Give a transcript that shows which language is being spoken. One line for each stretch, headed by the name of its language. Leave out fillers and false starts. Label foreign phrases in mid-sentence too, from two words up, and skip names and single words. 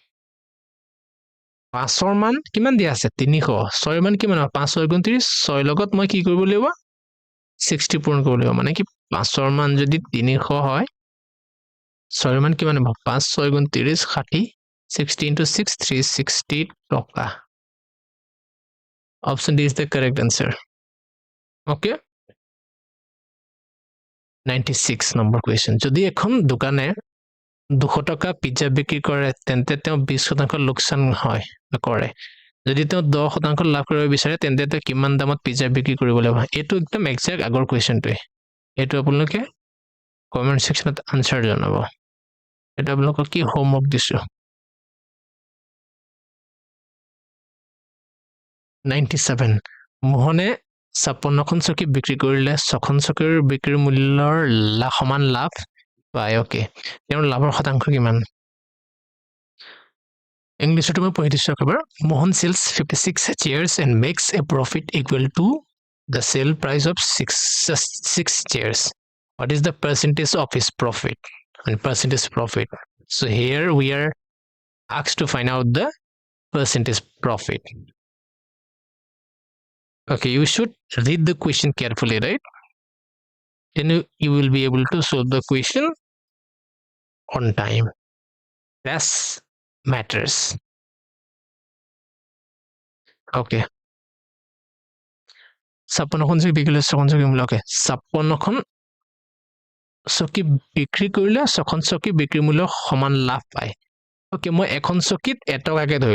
Assamese: 5ৰ মান কিমান দিয়া আছে 300 6ৰ মান কিমান 5 6 গুণ 30 6 লগত মই কি কৰিব লাগিব 60 পূৰণ কৰিব লাগিব মানে কি 5ৰ মান যদি 300 হয় 6ৰ মান কিমান হ'ব 5 6 গুণ 30 60 60 into 6 360 টকা
English: option D is the correct answer okay 96 number question
Assamese: যদি এখন দোকানে 200 টকা পিজ্জা বিক্ৰী কৰে তেন্তে তেওঁ 20% লোকচান হয় কৰে যদি তেওঁ 10% লাভ কৰিব বিচাৰে তেন্তে তেওঁ কিমান দামত পিজ্জা বিক্ৰী কৰিব লাগিব এটো একদম এক্সাক্ট আগৰ কোৱেশ্চনটোই এটো আপোনালোকে
English: comment sectionত
Assamese: আনসাৰ জনাব এটা আপোনালোকক কি হোমৱৰ্ক দিছো 97 মোহনে 56খন চকী বিক্ৰী কৰিলে 6খন চকীৰ বিক্ৰীৰ মূল্যৰ সমান লাভ পায় ওকে তেওঁৰ লাভৰ শতাংশ কিমান ইংলিশত মই পঢ়ি দিছো খবৰ
English: মোহন sells 56 chairs and makes a profit equal to the sale price of 6 chairs what is the percentage of his profit and percentage profit so here we are asked to find out the percentage profit okay you should read the question carefully right then you will be able to solve the question on time that's matters
Assamese: okay 56খন চকী বিক্ৰী কৰিলে 6খন চকী মূল্য okay 56খন চকী বিক্ৰী কৰিলে 6খন চকী বিক্ৰী মূল্য সমান লাভ পায় okay মই এখন চকীত 1 টকাকে ধৰি